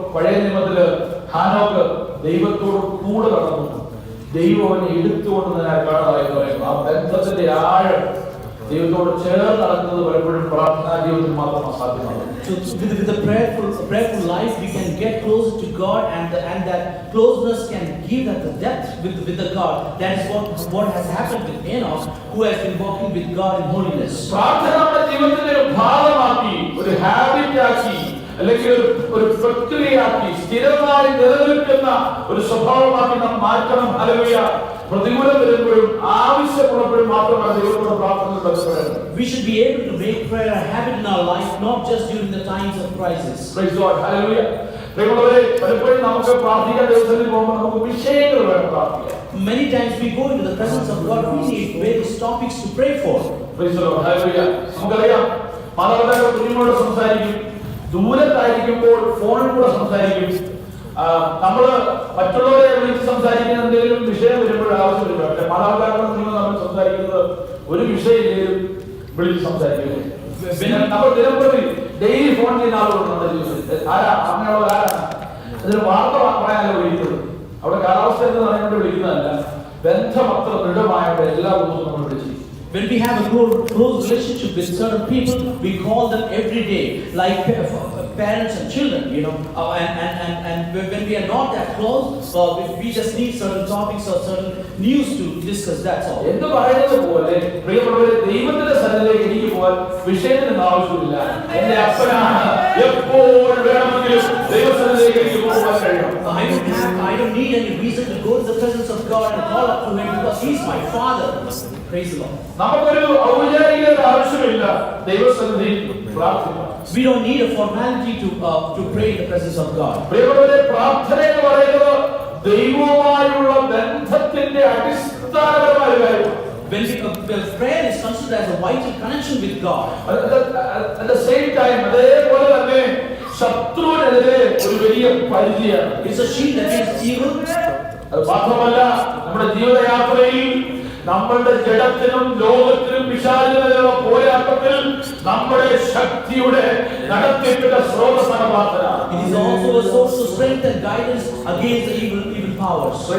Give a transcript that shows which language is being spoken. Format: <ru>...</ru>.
<ml>പഴയ നിയമത്തില് ഹാനോക്ക് ദൈവത്തോട് കൂടെ നടന്നു, ദൈവം അവനെ എടുത്തുകൊണ്ടതിനാൽ കാണാതായെന്ന് പറയുന്നു. ആ ബന്ധത്തിന്റെ ആഴം ദൈവത്തോട് ചേർന്ന് നടക്കുന്നത് പലപ്പോഴും പ്രാർത്ഥനാ ജീവിതത്തിൽ മാത്രം അസാധ്യമാണ്.</ml> <en>So with a prayerful life, we can get closer to God, and that closeness can give that the depth with the God. That is what has happened with Enoch, who has been walking with God in holiness.</en> <ml>പ്രാർത്ഥന നമ്മുടെ ജീവിതത്തിന്റെ ഒരു ഭാഗമാക്കി, ഒരു habit ആക്കി, അല്ലെങ്കിൽ ഒരു പ്രക്രിയയാക്കി, സ്ഥിരമായി നിലനിൽക്കുന്ന ഒരു സ്വഭാവമാക്കി നാം മാറ്റണം. ഹല്ലേലൂയ. പ്രതികൂലം വരുമ്പോഴും ആവശ്യമുള്ളപ്പോഴും മാത്രമാണ് ദൈവത്തോട് പ്രാർത്ഥന ബന്ധപ്പെടുന്നത്.</ml> <en>We should be able to make prayer a habit in our life, not just during the times of crisis. Praise God. Hallelujah.</en> <ml>പ്രിയമുള്ളവരെ, പലപ്പോഴും നമുക്ക് പ്രാർത്ഥിക്കാൻ ദിവസത്തിൽ പോകുമ്പോൾ നമുക്ക് വിഷയങ്ങൾ വേണം പ്രാർത്ഥിക്കാൻ.</ml> <en>Many times we go into the presence of God, we need various topics to pray for. Praise the Lord. Hallelujah.</en> <ml>നമുക്കറിയാം, മാതാപിതാക്കൾ കുഞ്ഞുങ്ങളോട് സംസാരിക്കും, ദൂരത്തായിരിക്കുമ്പോൾ ഫോണിൽ കൂടെ സംസാരിക്കും. നമ്മള് മറ്റുള്ളവരെ വിളിച്ച് സംസാരിക്കുന്ന എന്തെങ്കിലും വിഷയം വരുമ്പോൾ ആവശ്യമില്ല. പക്ഷെ മാതാപിതാക്കൾ നിങ്ങൾ നമ്മൾ സംസാരിക്കുന്നത് ഒരു വിഷയത്തിലും വിളിച്ച് സംസാരിക്കുന്നു. പിന്നെ നമ്മൾ ദിനംപ്രതി ഡെയിലി ഫോൺ ചെയ്യുന്ന ആളുകളുണ്ട് നമ്മുടെ ജീവിതത്തിൽ. അങ്ങനെയുള്ള ആരാണ്? അതിന് വാർത്ത പറയാനല്ല വിളിക്കുന്നത്. അവിടെ കാലാവസ്ഥ എന്ന് പറയുന്നത് വിളിക്കുന്നതല്ല, ബന്ധം അത്ര ദൃഢമായവരെ എല്ലാ ദിവസവും നമ്മൾ വിളിച്ചു.</ml> <en>When we have a close relationship with certain people, we call them every day, like parents and children, you know. And when we are not that close, we just need certain topics or certain news to discuss. That's all.</en> <ml>എന്ന് പറയുന്നത് പോലെ പ്രിയമുള്ളവരെ, ദൈവത്തിന്റെ സന്നിധിയിലേക്ക് എനിക്ക് പോകാൻ വിഷയത്തിന് ആവശ്യമില്ല. എന്റെ അപ്പനാണ്, എപ്പോൾ വേണമെങ്കിലും ദൈവസന്നിധിയിലേക്ക് എനിക്ക് പോകാൻ കഴിയും.</ml> <en>I don't need any reason to go to the presence of God and call up to Him because He's my Father. Praise the Lord.</en> <ml>നമുക്കൊരു ഔപചാരിക ആവശ്യമില്ല ദൈവസന്നിധിയിൽ പ്രാർത്ഥിക്കാൻ.</ml> <en>We don't need a formality to pray in the presence of God.</en> <ml>പ്രിയമുള്ളവരെ, പ്രാർത്ഥന എന്ന് പറയുന്നത് ദൈവവുമായുള്ള ബന്ധത്തിന്റെ അടിസ്ഥാനപരമായ കാര്യമാണ്.</ml> <en>When prayer is considered as a vital connection with God. At the same time,</en> <ml>അതേപോലെ തന്നെ ശത്രുവിനെതിരെ ഒരു വലിയ പരിചയാണ്.</ml> <en>It's a shield against evil.</en> <ml>അത് മാത്രമല്ല, നമ്മുടെ ജീവിതയാത്രയിൽ നമ്മളുടെ ജഡത്തിനും ലോകത്തിനും പിശാചിനെതിരെയുള്ള പോരാട്ടത്തിൽ നമ്മുടെ ശക്തിയുടെ നടത്തിപ്പിന്റെ സ്രോതസ്സാണ് പ്രാർത്ഥന.</ml> <en>It is also a source of strength and guidance against the evil powers.</en>